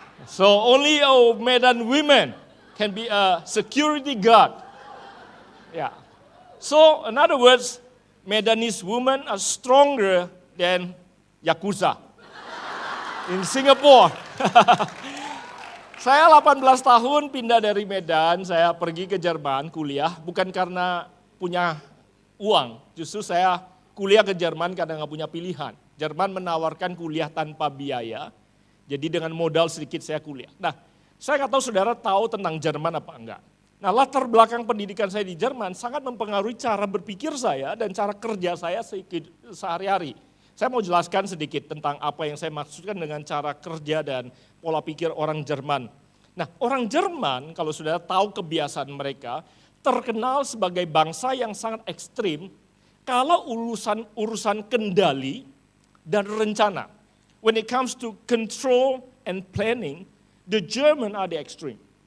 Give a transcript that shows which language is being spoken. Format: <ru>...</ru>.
<en>So only a Medan women can be a security guard. Yeah. So, in other words, Medanese women are stronger than Yakuza in Singapore.</en> <id>Saya 18 tahun pindah dari Medan, saya pergi ke Jerman kuliah, bukan karena punya uang, justru saya kuliah ke Jerman karena nggak punya pilihan. Jerman menawarkan kuliah tanpa biaya, jadi dengan modal sedikit saya kuliah. Nah, saya nggak tahu saudara tahu tentang Jerman apa enggak. Nah, latar belakang pendidikan saya di Jerman sangat mempengaruhi cara berpikir saya dan cara kerja saya sehari-hari. Saya mau jelaskan sedikit tentang apa yang saya maksudkan dengan cara kerja dan pola pikir orang Jerman. Nah, orang Jerman kalau sudah tahu kebiasaan mereka, terkenal sebagai bangsa yang sangat ekstrim kalau urusan kendali dan rencana.</id> <en>When it comes to control and planning, the German are the extreme.</en>